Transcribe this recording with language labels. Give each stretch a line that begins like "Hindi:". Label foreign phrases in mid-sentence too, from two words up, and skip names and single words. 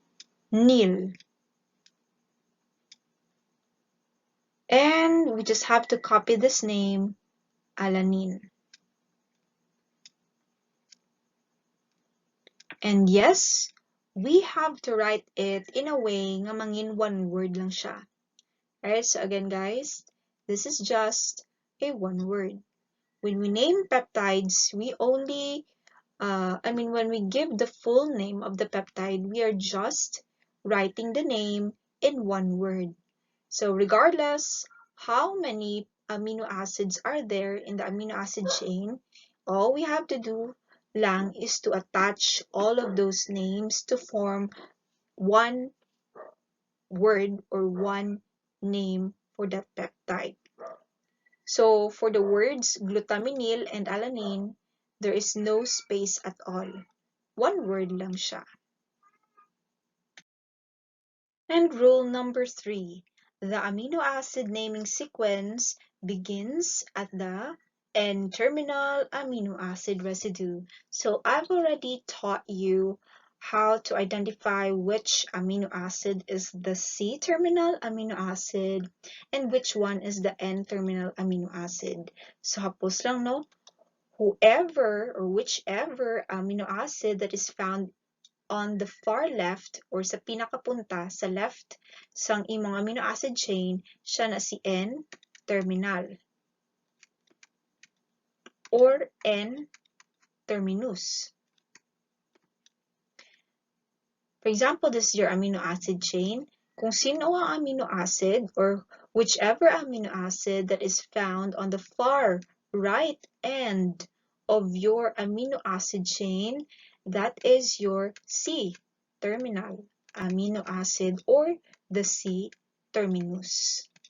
English: And we just have to copy this name, alanine. And yes, we have to write it in a way
Hiligaynon: nga mangin
English: one word
Hiligaynon: lang siya.
English: Alright, so again guys, this is just a one word. When we name peptides, we only, when we give the full name of the peptide, we are just writing the name in one word. So regardless how many amino acids are there in the amino acid chain, all we have to do lang is to attach all of those names to form one word or one name for that peptide. So for the words glutaminyl and alanine, there is no space at all. One word
Hiligaynon: lang siya.
English: And rule number 3, the amino acid naming sequence begins at the N-terminal amino acid residue. So I've already taught you how to identify which amino acid is the C-terminal amino acid and which one is the N-terminal amino acid.
Hiligaynon: So hapos lang no,
English: whoever or whichever amino acid that is found on the far left or
Hiligaynon: sa pinakapunta sa
English: left
Hiligaynon: sang imong
English: amino acid chain,
Hiligaynon: siya na si
English: N-terminal or N-terminus. For example, this is your amino acid chain.
Hiligaynon: Kung sino ang
English: amino acid or whichever amino acid that is found on the far right end of your amino acid chain, that is your C-terminal amino acid or the C-terminus.